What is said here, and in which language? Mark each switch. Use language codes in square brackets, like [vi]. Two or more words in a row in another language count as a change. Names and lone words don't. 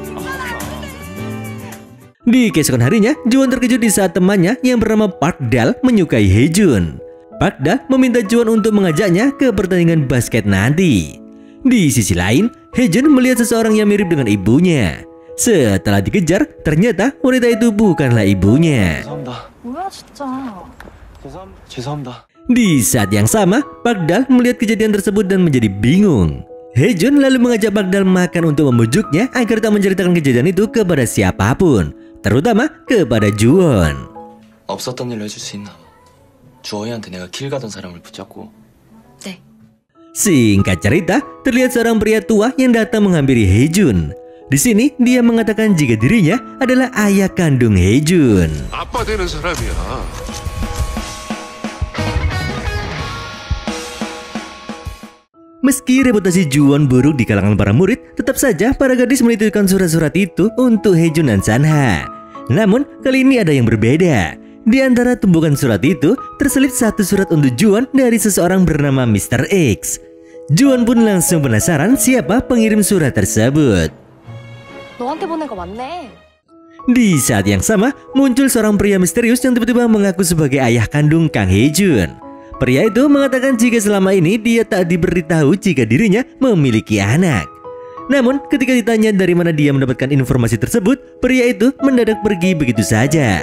[id] Di keesokan harinya, Juwon terkejut di saat temannya yang bernama Park Dal menyukai Haejun. Park Dal meminta Juwon untuk mengajaknya ke pertandingan basket nanti. Di sisi lain, Haejun melihat seseorang yang mirip dengan ibunya. Setelah dikejar, ternyata wanita itu bukanlah ibunya. [ko] 뭐야 진짜. 죄송합니다. [id] Di saat yang sama, Park Dal melihat kejadian tersebut dan menjadi bingung. Haejun lalu mengajak Park Dal makan untuk membujuknya agar tak menceritakan kejadian itu kepada siapapun, terutama kepada Juwon. [ko] 없었던 일로 해줄 수 있나? 주호이한테 내가 길 가던 사람을 붙잡고. 네. [id] Singkat cerita, terlihat seorang pria tua yang datang menghampiri Haejun. Di sini dia mengatakan jika dirinya adalah ayah kandung Haejun. [ko] 아빠 되는 사람이야. [id] Meski reputasi Juwon buruk di kalangan para murid, tetap saja para gadis menitipkan surat-surat itu untuk Haejun dan Sanha. Namun kali ini ada yang berbeda. Di antara tumpukan surat itu terselip satu surat untuk Juwon dari seseorang bernama Mr. X. Juwon pun langsung penasaran siapa pengirim surat tersebut. [ko] 너한테 보낸 거 맞네. [id] Di saat yang sama, muncul seorang pria misterius yang tiba-tiba mengaku sebagai ayah kandung Kang Haejun. Pria itu mengatakan jika selama ini dia tak diberitahu jika dirinya memiliki anak. Namun ketika ditanya dari mana dia mendapatkan informasi tersebut, pria itu mendadak pergi begitu saja.